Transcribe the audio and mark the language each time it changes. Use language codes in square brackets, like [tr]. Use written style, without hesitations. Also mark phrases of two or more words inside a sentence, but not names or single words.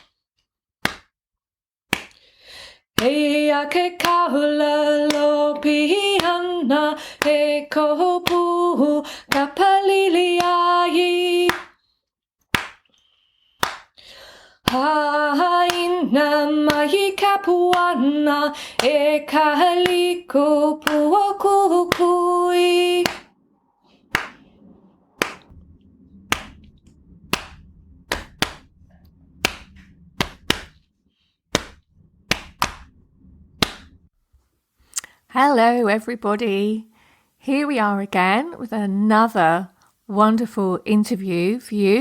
[haw] Ea ke kaula lo pihana e kohopu kapaliliai. Haina mai kapuana e kahaliko puokukui. [en] Hello, everybody. Here we are again with another wonderful interview for you.